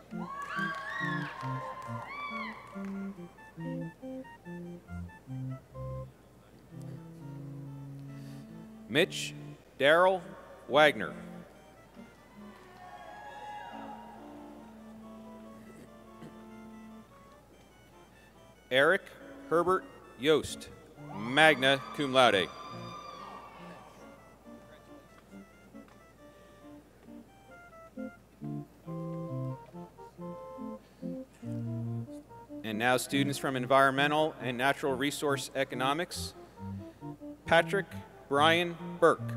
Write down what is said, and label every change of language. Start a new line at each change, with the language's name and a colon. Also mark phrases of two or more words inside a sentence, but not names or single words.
English: Mitch Darrell Wagner. Eric Herbert Yost,
Latin: magna cum laude.
English: And now students from Environmental and Natural Resource Economics, Patrick Brian Burke.